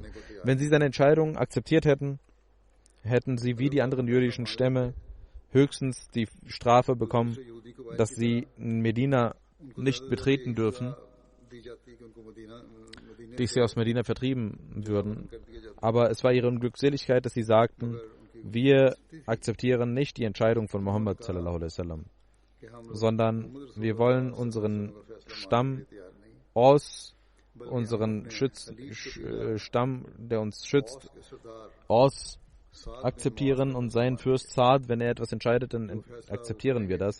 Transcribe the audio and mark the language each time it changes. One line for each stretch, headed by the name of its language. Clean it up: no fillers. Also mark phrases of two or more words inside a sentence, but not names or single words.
German: Wenn sie seine Entscheidung akzeptiert hätten, hätten sie wie die anderen jüdischen Stämme höchstens die Strafe bekommen, dass sie Medina nicht betreten dürfen, die sie aus Medina vertrieben würden. Aber es war ihre Unglückseligkeit, dass sie sagten, wir akzeptieren nicht die Entscheidung von Muhammad
Arabic: صلى الله عليه وسلم,
German: sondern wir wollen unseren Stamm aus, unseren Stamm, der uns schützt, aus akzeptieren und seinen Fürst Saad, wenn er etwas entscheidet, dann akzeptieren wir das.